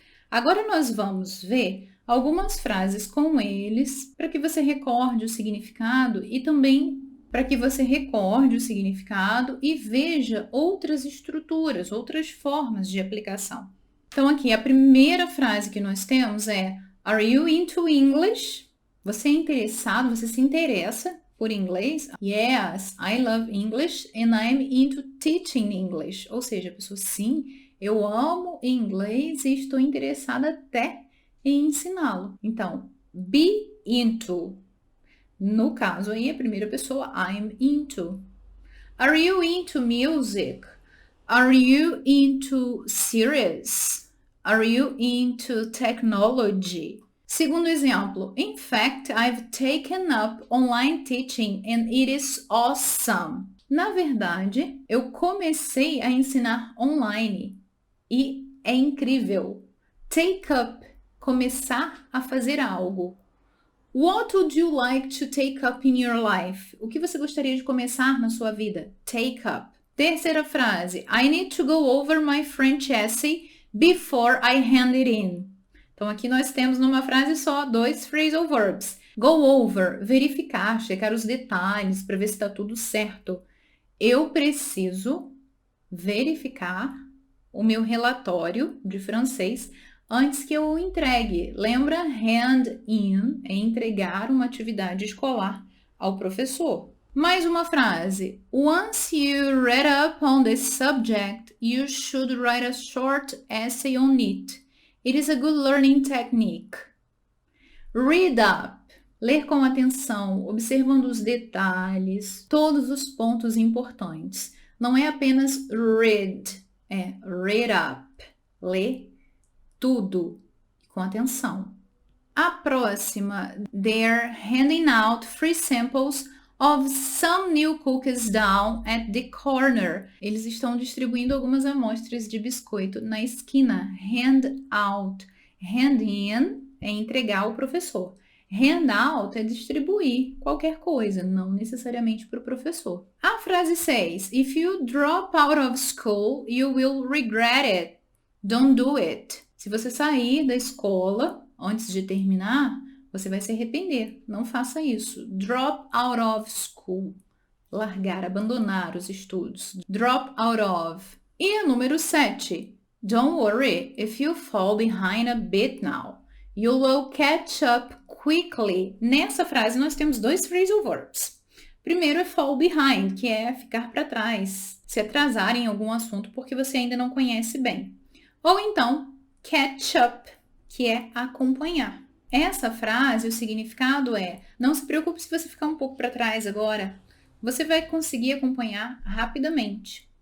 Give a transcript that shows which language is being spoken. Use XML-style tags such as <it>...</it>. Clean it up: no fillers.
<pt>Agora nós vamos ver algumas frases com eles para que você recorde o significado e também para que você recorde o significado e veja outras estruturas, outras formas de aplicação. Então, aqui, a primeira frase que nós temos é</pt> <en>Are you into English?</en> <pt>Você é interessado, você se interessa por inglês?</pt> <en>Yes, I love English and I'm into teaching English.</en> <pt>Ou seja, a pessoa, sim, eu amo inglês e estou interessada até em ensiná-lo. Então, be into. No caso aí, a primeira pessoa, I'm into.</pt> <en>Are you into music? Are you into series? Are you into technology?</en> <pt>Segundo exemplo,</pt> <en>in fact, I've taken up online teaching and it is awesome.</en> <pt>Na verdade, eu comecei a ensinar online e é incrível. Take up, começar a fazer algo.</pt> <en>What would you like to take up in your life?</en> <pt>O que você gostaria de começar na sua vida? Take up. Terceira frase.</pt> <en>I need to go over my French essay before I hand it in.</en> <pt>Então, aqui nós temos numa frase só 2 phrasal verbs. Go over, verificar, checar os detalhes para ver se está tudo certo. Eu preciso verificar o meu relatório de francês antes que eu o entregue. Lembra? Hand in é entregar uma atividade escolar ao professor. Mais uma frase.</pt> <en>Once you read up on this subject, you should write a short essay on it. It is a good learning technique. Read up.</en> <pt>Ler com atenção, observando os detalhes, todos os pontos importantes. Não é apenas read, é read up. Ler tudo com atenção. A próxima,</pt> <en>they're handing out free samples of some new cookies down at the corner.</en> <pt>Eles estão distribuindo algumas amostras de biscoito na esquina. Hand out. Hand in é entregar ao professor. Hand out é distribuir qualquer coisa, não necessariamente para o professor. A frase 6.</pt> <en>If you drop out of school, you will regret it. Don't do it.</en> <pt>Se você sair da escola antes de terminar, você vai se arrepender. Não faça isso. Drop out of school. Largar, abandonar os estudos. Drop out of. E a número 7.</pt> <en>Don't worry if you fall behind a bit now. You will catch up quickly.</en> <pt>Nessa frase nós temos 2 phrasal verbs. Primeiro é fall behind, que é ficar para trás, se atrasar em algum assunto porque você ainda não conhece bem. Ou então, catch up, que é acompanhar. Essa frase, o significado é: não se preocupe se você ficar um pouco para trás agora, você vai conseguir acompanhar rapidamente.</pt>